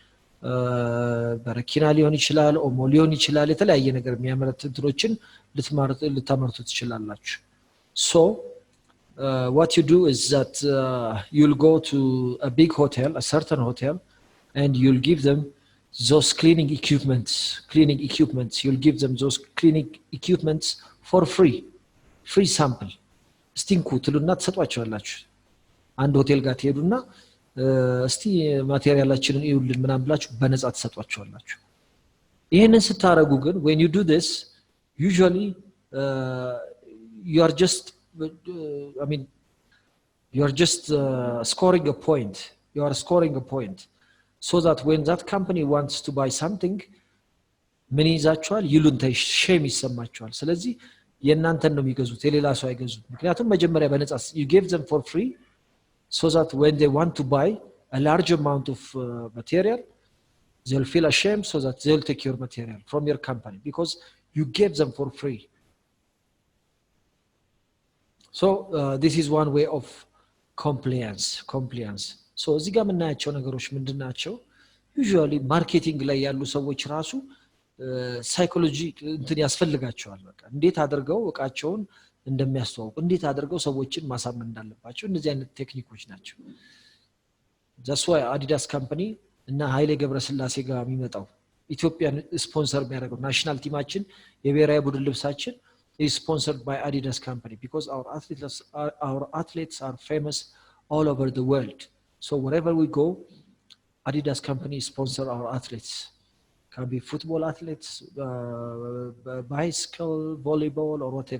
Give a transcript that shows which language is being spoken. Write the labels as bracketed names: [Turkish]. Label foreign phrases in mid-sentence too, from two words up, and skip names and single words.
[Amharic] በረኪና ሊሆን ይችላል ኦሞ ሊሆን ይችላል የተለያየ ነገር የሚያመርቱ እንትሮችን ልታመርቱ ትችላላችሁ [English] so what you do is that you'll go to a big hotel a certain hotel and you'll give them those cleaning equipments you'll give them those cleaning equipments for free sample [Amharic] ስቲንኩ ትሉና ተሰጧቸዋላችሁ አንድ ሆቴል ጋር ትሄዱና እስቲ ማቴሪያላችንን ይውልን ምናምን ብላችሁ በነፃ ተሰጧቸዋላችሁ ይሄንን ስታረጉ ግን [English] when you do this usually you are just scoring a point so that when that company wants to buy something [Amharic] ምን ይዛቸዋል ይሉንታ ሼም ይሰማቸዋል ስለዚህ የናንተን ነው የሚገዙት የሌላ ሰው አይገዙት ምክንያቱም መጀመሪያ በነፃ [English] you gave them for free so that when they want to buy a large amount of material they'll feel ashamed so that they'll take your material from your company because you gave them for free so this is one way of compliance so [Amharic] እዚህ ጋር የምናያቸው ነገሮች ምንድናቸው [English] usually marketing ላይ [Amharic] ያሉ ሰዎች ራሱ ሳይኮሎጂ እንትን ያስፈልጋቸዋል በቃ እንዴት አድርገው እቃቸውን እንደሚያስተዋውቁ እንዴት አድርገው ሰዎችን ማሳመን እንዳለባቸው እነዚህ አይነት ቴክኒኮች ናቸው [English] that's why Adidas company [Amharic] እና ኃይሌ ገብረስላሴ ጋር የሚመጣው ኢትዮጵያን ስፖንሰር የሚያደርገው ናሽናል ቲማችን የብሔራዊ ቡድን ልብሳችን [English] is sponsored by Adidas company because our athletes are famous all over the world. So wherever we go, Adidas company sponsor our athletes. Can be football athletes, bicycle, volleyball, or whatever.